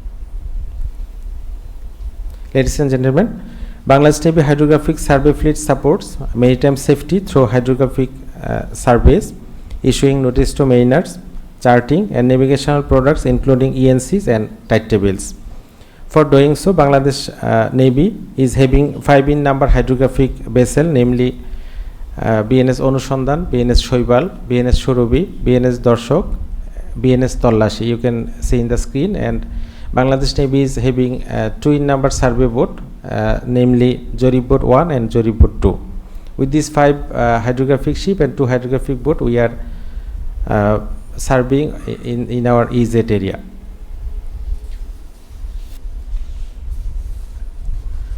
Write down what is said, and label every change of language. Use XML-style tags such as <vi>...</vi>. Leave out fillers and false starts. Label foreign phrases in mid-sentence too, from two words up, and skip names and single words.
<en>Ladies and gentlemen, Bangladesh Navy Hydrographic Survey Fleet supports maritime safety through hydrographic surveys, issuing notice to mariners, charting, and navigational products including ENCs and tide tables. For doing so, Bangladesh Navy is having 5 in number hydrographic vessel, namely BNS Onushandan, BNS Shoibal, BNS Shurubi, BNS Dorshok, BNS Tollashi. You can see in the screen. And Bangladesh Navy is having 2 in number survey boat, namely Jorib Boat 1 and Jorib Boat 2. With these 5 hydrographic ship and 2 hydrographic boat, we are serving in our EZ area.</en>